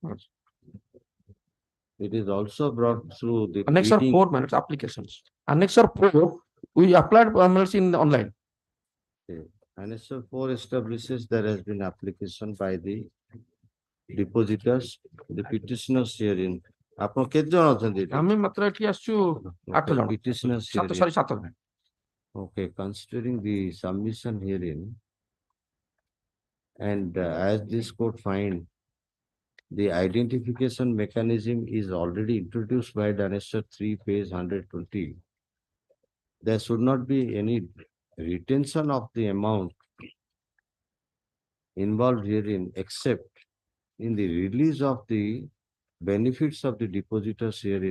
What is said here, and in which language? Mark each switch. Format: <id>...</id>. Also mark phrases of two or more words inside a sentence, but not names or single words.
<en>It is also brought through the Annexure reading- 4 matters applications. Annexure 4, we applied matters in online. Okay. Annexure 4 establishes there has been application by the depositors, the petitioners herein.</en> <or>ଆପଣ କେତେ ଜଣ ଅଛନ୍ତି ଏଠି? ଆମେ ମାତ୍ର ଏଠି ଆସିଛୁ 8 ଜଣ।</or> <en>Petitioners</en> <or>ସାତ</or> <en>herein.</en> <or>sorry 7 ଜଣ।</or> <en>Okay, considering the submission herein, and as this court find, the identification mechanism is already introduced by Annexure 3, page 120. There should not be any retention of the amount involved herein, except in the release of the benefits of the depositors herein.</en>